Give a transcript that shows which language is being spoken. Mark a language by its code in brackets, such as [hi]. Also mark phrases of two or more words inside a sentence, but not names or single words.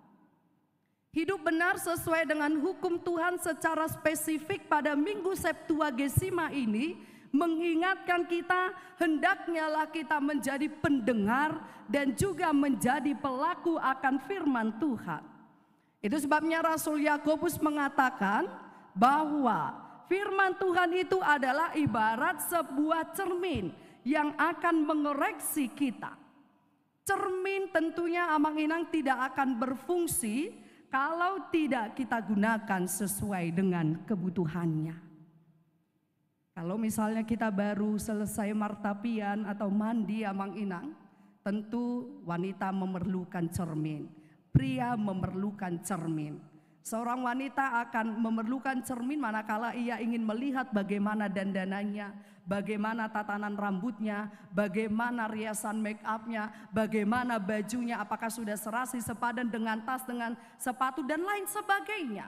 [id] Hidup benar sesuai dengan hukum Tuhan secara spesifik pada Minggu Septuagesima ini mengingatkan kita hendaknya lah kita menjadi pendengar dan juga menjadi pelaku akan firman Tuhan. Itu sebabnya Rasul Yakobus mengatakan bahwa firman Tuhan itu adalah ibarat sebuah cermin yang akan mengoreksi kita. Cermin tentunya amang-inang tidak akan berfungsi kalau tidak kita gunakan sesuai dengan kebutuhannya. Kalau misalnya kita baru selesai martapian atau mandi amang-inang, tentu wanita memerlukan cermin, pria memerlukan cermin. Seorang wanita akan memerlukan cermin manakala ia ingin melihat bagaimana dandanannya, bagaimana tatanan rambutnya, bagaimana riasan make upnya, bagaimana bajunya, apakah sudah serasi sepadan dengan tas, dengan sepatu dan lain sebagainya.